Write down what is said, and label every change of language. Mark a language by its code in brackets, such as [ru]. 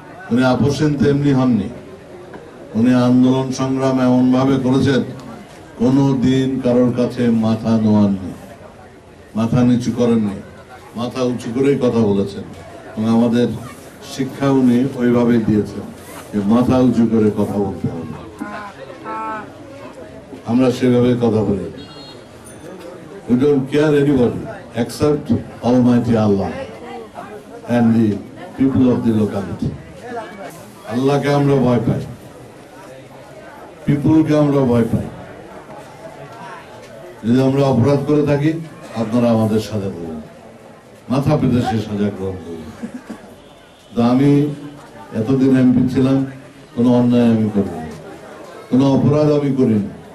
[bn] উনি আপসেন তো এমনি হননি, উনি আন্দোলন সংগ্রাম এমন ভাবে করেছেন কোনো দিন কারোর কাছে মাথা নোয়াননি, মাথা নিচু করেননি, মাথা উঁচু করেই কথা বলেছেন। এবং আমাদের শিক্ষা উনি ওইভাবেই দিয়েছেন যে মাথা উঁচু করে কথা বলতে হবে। আমরা সেভাবে কথা বলি। [en] We don't care anybody except Almighty Allah and the people of the locality. [bn] আল্লাহকে আমরা ভয় পাই, পিপুলকে আমরা ভয় পাই। যদি আমরা অপরাধ করে থাকি আপনারা আমাদের সাজা দেবেন, মাথা পেতে সে সাজা গ্রহণ করবেন। তো আমি এতদিন এমপি ছিলাম, কোনো অন্যায় আমি করিনি, কোনো অপরাধ আমি করিনি।